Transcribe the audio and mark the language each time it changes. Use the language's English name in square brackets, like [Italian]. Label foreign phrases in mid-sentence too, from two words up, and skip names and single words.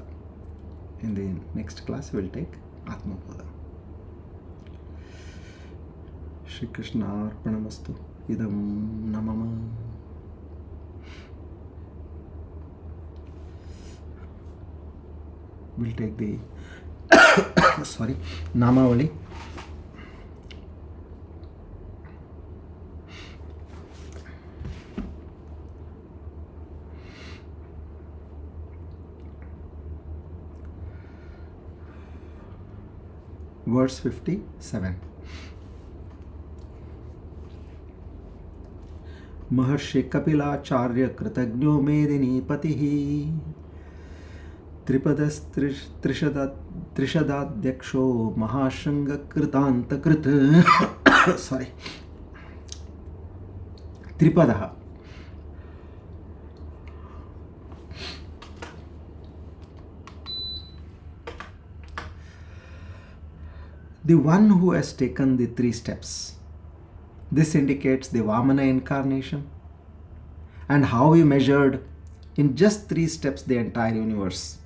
[English] In the next class we'll take Atma Bodha. [Sanskrit] Shri Krishna Arpanamastu Idam Namama. [English] We'll take the Namavali. Verse 57. [Sanskrit] Maharshi Kapilacharya Kritagno Medini Patihi Tripadas Trishadadyaksho Mahashanga Kritanta Krit Tripadaha. [English] The one who has taken the 3 steps. This indicates the Vamana incarnation and how he measured in just 3 steps the entire universe.